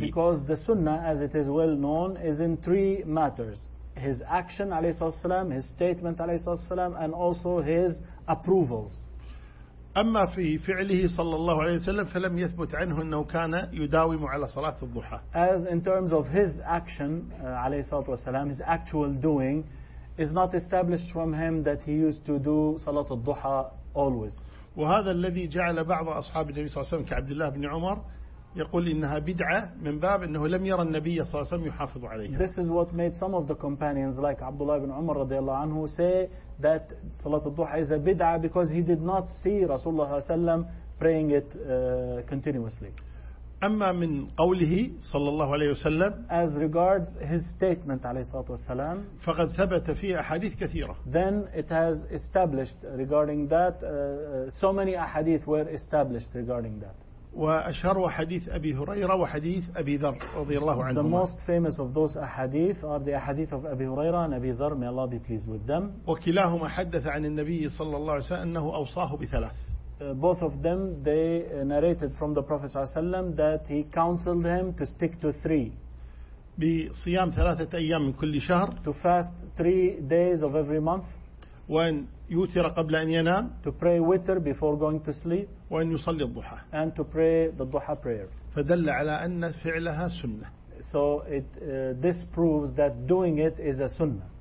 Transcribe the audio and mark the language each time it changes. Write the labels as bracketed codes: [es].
[en] Because the sunnah, as it is well known, is in three matters: his action [ar] عليه الصلاة والسلام, [en] his statement عليه الصلاة والسلام, and also his approvals. [ar] أما في فعله صلى الله عليه وسلم فلم يثبت عنه أنه كان يداوم على صلاة الضحى. [en] As in terms of his action [ar] عليه الصلاة والسلام, [en] his actual doing, is not established from him that he used to do صلاة الضحى always. [ar] وهذا الذي جعل بعض أصحاب النبي صلى الله عليه وسلم كعبد الله بن عمر يقول إنها بدعة من باب أنه لم يرى النبي صلى الله عليه وسلم يحافظ عليها. [en] This is what made some of the companions like Abdullah ibn Umar [ar] رضي الله عنه [en] say that Salat al-Duha is a bid'ah because he did not see Rasulullah [ar] صلى الله عليه وسلم [en] praying it continuously. [ar] أما من قوله صلى الله عليه وسلم, [en] as regards his statement [ar] عليه الصلاة والسلام, فقد ثبت فيه أحاديث كثيرة. [en] Then it has established regarding that so many أحاديث were established regarding that. [ar] وأشهر حديث أبي هريرة وحديث أبي ذر رضي الله عنهما. [en] The most famous of those ahadith are the ahadith of أبي هريرة and أبي ذر, may Allah be pleased with them. [ar] وكلاهما حدث عن النبي صلى الله عليه وسلم أنه أوصاه بثلاث. [en] Both of them they narrated from the Prophet [ar] صلى الله عليه وسلم [en] that he counseled him to stick to three. [ar] بصيام ثلاثة أيام من كل شهر. [en] To fast three days of every month. [ar] وأن يوتر قبل أن ينام. [en] To pray witr before going to sleep. [ar] وأن يصلي الضحى. [en] And to pray the duha prayer. [ar] فدل على أن فعلها سنة. [en] So it this proves that doing it is a sunnah.